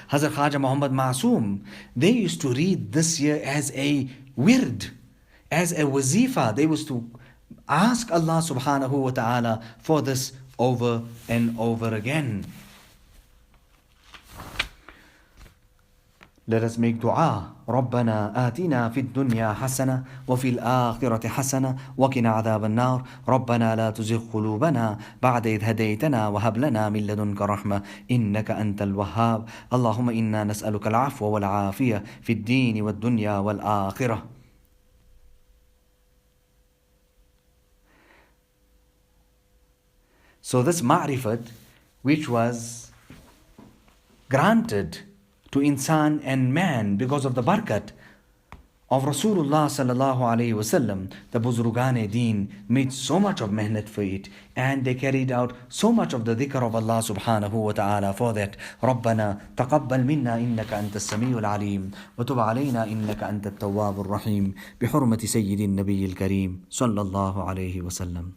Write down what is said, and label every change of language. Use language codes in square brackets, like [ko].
[en] Hazrat Khaja Muhammad Masoom, they used to read this year as a wird, as a wazifa. They used to ask Allah subhanahu wa ta'ala for this over and over again. Let us make dua. [ar] ربنا آتنا في الدنيا حسنة وفي الآخرة حسنة وقنا عذاب النار ربنا لا تزغ قلوبنا بعد إذ هديتنا وهب لنا من لدنك رحمة إنك أنت الوهاب اللهم إنا نسألك العفو والعافية في الدين والدنيا والآخرة. [en] So this ma'rifat, which was granted to insan and man because of the barakat of Rasulullah sallallahu alayhi wasallam, the Buzurgan Deen made so much of mehnat for it, and they carried out so much of the dhikr of Allah subhanahu wa ta'ala for that. [ar] ربنا تقبل منا إنك أنت السميع العليم وتب علينا إنك أنت التواب الرحيم بحرمة سيد النبي الكريم صلى الله عليه وسلم.